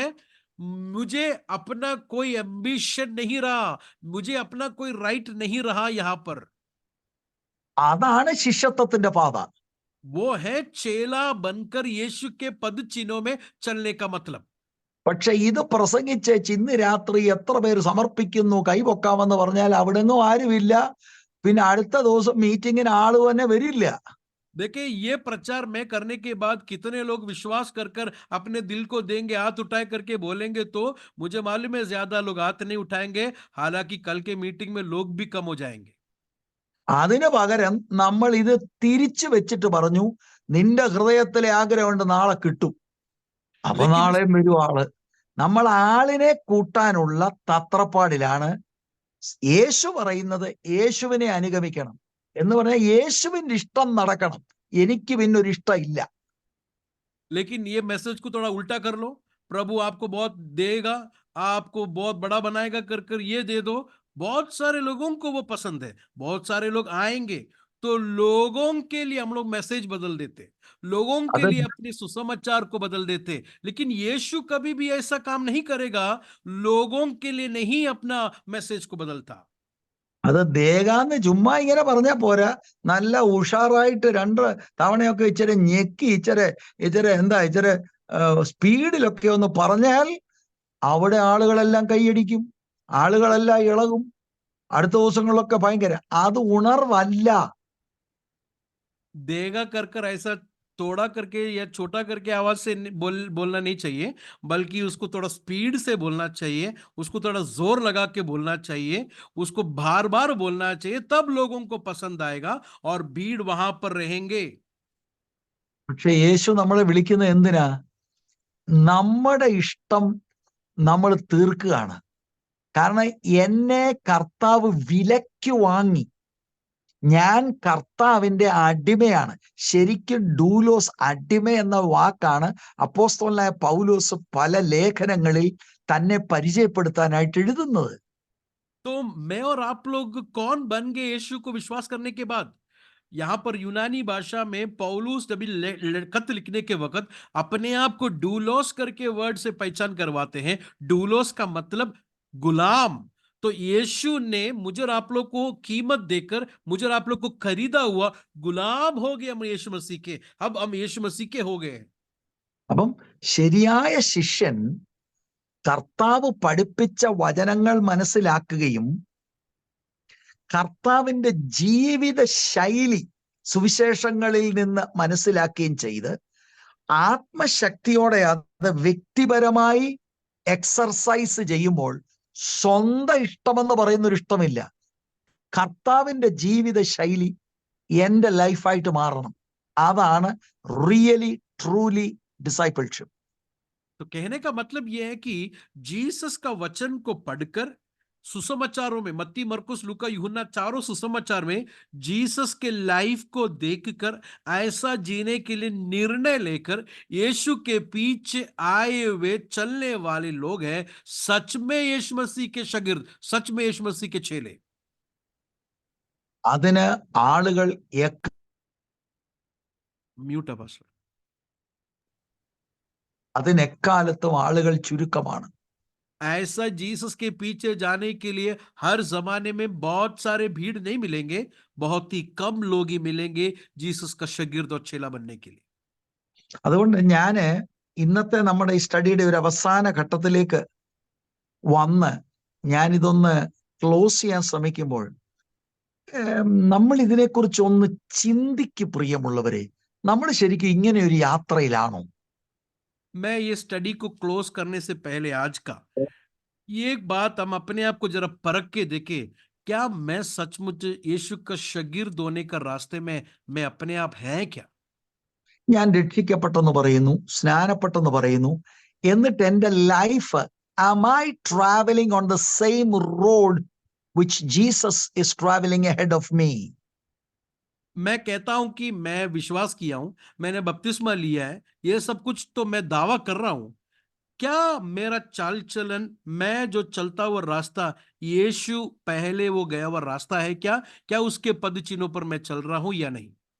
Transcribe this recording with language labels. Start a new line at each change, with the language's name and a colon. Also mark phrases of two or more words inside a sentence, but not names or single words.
Hindi: मुझे अपना कोई एम्बिशन नहीं रहा, मुझे अपना कोई राइट नहीं रहा यहाँ पर.
Malayalam: അതാണ് ശിഷ്യത്വത്തിന്റെ പാത.
Hindi: वो है चेला बनकर यीशु के पद चिन्हों में चलने का मतलब.
Malayalam: പക്ഷെ ഇത് പ്രസംഗിച്ച് ഇന്ന് രാത്രി എത്ര പേര് സമർപ്പിക്കുന്നു കൈപൊക്കാമെന്ന് പറഞ്ഞാൽ അവിടെ നിന്നും ആരുമില്ല. പിന്നെ അടുത്ത ദിവസം മീറ്റിങ്ങിന് ആള് തന്നെ വരില്ല.
Hindi: देखिए, ये प्रचार में करने के बाद कितने लोग विश्वास कर कर अपने दिल को देंगे, हाथ उठाए करके बोलेंगे, तो मुझे मालूम है ज्यादा लोग हाथ नहीं उठाएंगे. हालांकि कल के मीटिंग में लोग भी कम हो जाएंगे.
Malayalam: അതിന് പകരം നമ്മൾ ഇത് തിരിച്ചു വെച്ചിട്ട് പറഞ്ഞു നിന്റെ ഹൃദയത്തിലെ ആഗ്രഹമുണ്ട് നാളെ കിട്ടും. അപ്പൊ
Hindi: लेकिन
Malayalam: നാളെയും വരും ആള്. നമ്മൾ ആളിനെ കൂട്ടാനുള്ള തത്രപ്പാടിലാണ്. യേശു പറയുന്നത് യേശുവിനെ അനുഗമിക്കണം എന്ന് പറഞ്ഞാൽ യേശുവിന്റെ ഇഷ്ടം നടക്കണം, എനിക്ക് പിന്നെ ഒരു ഇഷ്ടം ഇല്ല.
Hindi: लेकिन ये मैसेज को थोड़ा उल्टा कर लो. प्रभु आपको बहुत देगा, आपको बहुत बड़ा बनाएगा कर कर ये दे दो. बहुत सारे लोगों को वो पसंद है, बहुत सारे लोग आएंगे, तो लोगों के लिए हम लोग मैसेज बदल देते, लोगों के
Malayalam: അത്
Hindi: लिए अपने सुसमाचार को बदल देते. लेकिन यीशु कभी भी ऐसा काम नहीं करेगा, लोगों के लिए नहीं अपना मैसेज को बदलता.
Malayalam: അത് ദേഹാന്ന് ചുമ്മാ ഇങ്ങനെ പറഞ്ഞാൽ പോരാ, നല്ല ഉഷാറായിട്ട് 2 തവണയൊക്കെ ഇച്ചിരി ഞെക്കി ഇച്ചിരി സ്പീഡിലൊക്കെ ഒന്ന് പറഞ്ഞാൽ അവിടെ ആളുകളെല്ലാം കൈയടിക്കും, ആളുകളെല്ലാം ഇളകും. അടുത്ത ദിവസങ്ങളിലൊക്കെ ഭയങ്കര അത് ഉണർവല്ല.
Hindi: देगा कर कर ऐसा थोड़ा करके या छोटा करके आवाज से बोलना नहीं चाहिए, बल्कि उसको थोड़ा स्पीड से बोलना चाहिए, उसको थोड़ा जोर लगा के बोलना चाहिए, उसको बार बार बोलना चाहिए. तब लोगों को पसंद आएगा और भीड़ वहां पर रहेंगे.
Malayalam: പക്ഷെ യേശു നമ്മളെ വിളിക്കുന്നത് എന്തിനാ? നമ്മുടെ ഇഷ്ടം നമ്മൾ തീർക്കുകയാണ്. കാരണം എന്നെ കർത്താവ് വിലയ്ക്ക് വാങ്ങി, ഞാൻ കർത്താവിന്റെ അടിമയാണ്. ശരിക്കും ഡൂലോസ്, അടിമ എന്ന വാക്കാണ് അപ്പോസ്തലനായ പൗലോസ് പല ലേഖനങ്ങളിൽ തന്നെ പരിചയപ്പെടുത്താനായിട്ട് എഴുതുന്നത്.
Hindi: तो मैं और आप लोग कौन बन गए यीशु को विश्वास करने के बाद? यहां पर यूनानी भाषा में पौलुस जब खत लिखने के वक्त अपने आप को डूलोस करके वर्ड से पहचान करवाते हैं। डूलोस का मतलब गुलाम। तो यीशु ने मुझे और आप लोग को कीमत देकर मुझे और आप लोग को खरीदा हुआ गुलाम हो गए हम यीशु मसीह के। अब हम यीशु मसीह के हो गए।
Malayalam: അപ്പം ശരിയായ ശിഷ്യൻ കർത്താവ് പഠിപ്പിച്ച വചനങ്ങൾ മനസ്സിലാക്കുകയും കർത്താവിന്റെ ജീവിത ശൈലി സുവിശേഷങ്ങളിൽ നിന്ന് മനസ്സിലാക്കുകയും ചെയ്ത് ആത്മശക്തിയോടെ അത് വ്യക്തിപരമായി എക്സർസൈസ് ചെയ്യുമ്പോൾ സ്വന്തം ഇഷ്ടമെന്ന് പറയുന്നൊരു ഇഷ്ടമില്ല, കർത്താവിന്റെ ജീവിത ശൈലി എന്റെ ലൈഫായിട്ട് മാറണം.
English: അതാണ് really truly discipleship.
Hindi: तो कहने का मतलब यह है कि जीसस का वचन को पढ़कर सुसमाचारों में मत्ती मरकुस लूका यूहन्ना चारों सुसमाचार में जीसस के लाइफ को देखकर ऐसा जीने के लिए निर्णय लेकर यीशु के पीछे आए हुए चलने वाले लोग हैं सच में यीशु मसीह के शागिर्द, सच में यीशु मसीह के चेले.
Malayalam: അതിന് ആളുകൾ
Hindi: म्यूट है पास्टर.
Malayalam: അതിനെക്കാലത്തും ആളുകൾ ചുരുക്കമാണ്.
Hindi: ऐसा जीसस के पीछे जाने के लिए हर जमाने में बहुत सारे भीड़ नहीं मिलेंगे, बहुत ही कम लोग ही मिलेंगे जीसस का शागिर्द और चेला बनने के लिए.
Malayalam: അതുകൊണ്ട് ഞാന് ഇന്നത്തെ നമ്മുടെ ഈ സ്റ്റഡിയുടെ ഒരു അവസാന ഘട്ടത്തിലേക്ക് വന്ന് ഞാനിതൊന്ന് ക്ലോസ് ചെയ്യാൻ ശ്രമിക്കുമ്പോൾ നമ്മൾ ഇതിനെക്കുറിച്ച് ഒന്ന് ചിന്തിക്ക് പ്രിയമുള്ളവരെ. നമ്മൾ ശരിക്കും ഇങ്ങനെ ഒരു യാത്രയിലാണോ?
Hindi: मैं ये स्टडी को क्लोज करने से पहले आज का ये एक बात हम अपने आप को जरा परख के देखें, क्या मैं सचमुच यीशु का शागिर्द होने का रास्ते में मैं अपने आप है क्या?
Malayalam: ഞാൻ രക്ഷിക്കപ്പെട്ടെന്ന് പറയുന്നു, സ്നാനപ്പെട്ടെന്ന് പറയുന്നു, എന്നിട്ട് എൻ്റെ ലൈഫ്
English: am I traveling on the same road which Jesus is traveling ahead of me?
Hindi: मैं कहता हूं कि मैं विश्वास किया हूं, मैंने बपतिस्मा लिया है, ये सब कुछ तो मैं दावा कर रहा हूं, क्या मेरा चाल चलन, मैं जो चलता हुआ रास्ता यीशु पहले वो गया हुआ रास्ता है क्या? क्या उसके पद चिन्हों पर मैं चल रहा हूं या नहीं?